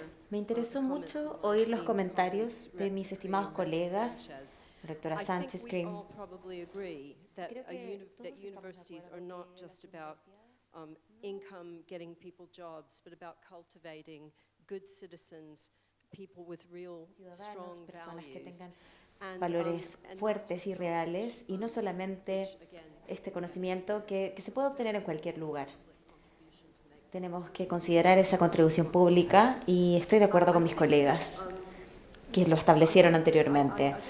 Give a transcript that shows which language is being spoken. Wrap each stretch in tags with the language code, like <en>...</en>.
<es>Me interesó mucho oír los comentarios de mis estimados colegas, la rectora Sánchez Green. Creo que</es> <en>universities are not just about income, getting people jobs, but about cultivating good citizens, people with real strong</en> <es>Personas que</es> <en>values.</en> <es>tengan valores fuertes y reales, y no solamente este conocimiento que se puede obtener en cualquier lugar. Tenemos que considerar esa contribución pública, y estoy de acuerdo con mis colegas que lo establecieron anteriormente.</es>